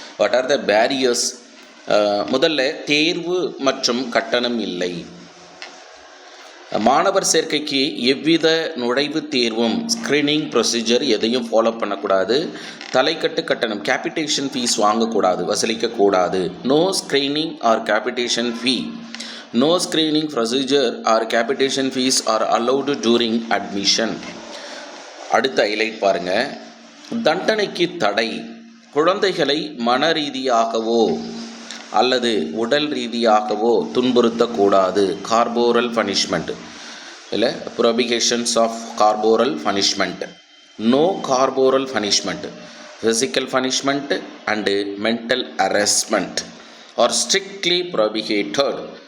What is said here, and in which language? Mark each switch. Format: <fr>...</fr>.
<en>What are the barriers?</en> <ta>முதல்ல தேர்வு மற்றும் கட்டணம் இல்லை. மாணவர் சேர்க்கைக்கு எவ்வித நுழைவுத் தேர்வும் ஸ்க்ரீனிங் ப்ரொசீஜர் எதையும் ஃபாலோ பண்ணக்கூடாது. தலைக்கட்டு கட்டணம் கேபிட்டேஷன் ஃபீஸ் வாங்கக்கூடாது, வசூலிக்கக்கூடாது.</ta> <en>No screening or capitation fee. No screening procedure or capitation fees are allowed during admission.</en> <ta>அடுத்த ஹைலைட் பாருங்க, தண்டனைக்கு தடை. குழந்தைகளை மன ரீதியாகவோ அல்லது உடல் ரீதியாகவோ துன்புறுத்தக்கூடாது.</ta> <en>Corporal punishment இல்லை, prohibitions of corporal punishment. No corporal punishment, physical punishment and mental harassment are strictly prohibited.</en>